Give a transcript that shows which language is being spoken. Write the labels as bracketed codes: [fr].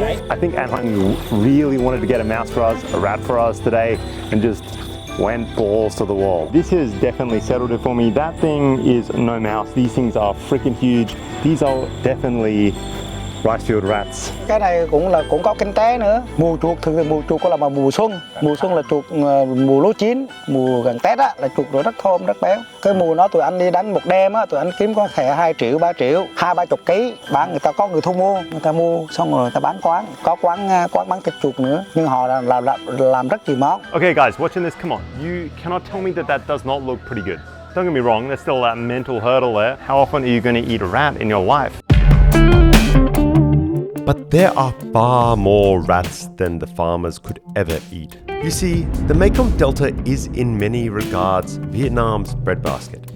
[en] I think Anaheim really wanted to get a mouse for us, a rat for us today, and just went balls to the wall. This has definitely settled it for me. That thing is no mouse. These things are freaking huge. These are definitely rice field rats. [vi] Cái này cũng có kinh tế nữa. Mùa chuột thường thì mùa chuột có là mùa xuân. Mùa xuân là chuột mùa lúa chín, mùa gần Tết á là chuột rồi rất thơm, rất béo. Cái mùa đó tụi anh đi đánh một đêm á, tụi anh kiếm có thể 2 triệu, 3 triệu, 20-30 kg. Bán người ta có người thu mua, người ta mua xong rồi người ta bán quán. Có quán bán thịt chuột nữa, nhưng họ làm rất nhiều món. [en] Okay guys, watching this, come on. You cannot tell me that does not look pretty good. Don't get me wrong, there's still that mental hurdle there. How often are you going to eat a rat in your life? But there are far more rats than the farmers could ever eat. You see, the Mekong Delta is in many regards Vietnam's breadbasket.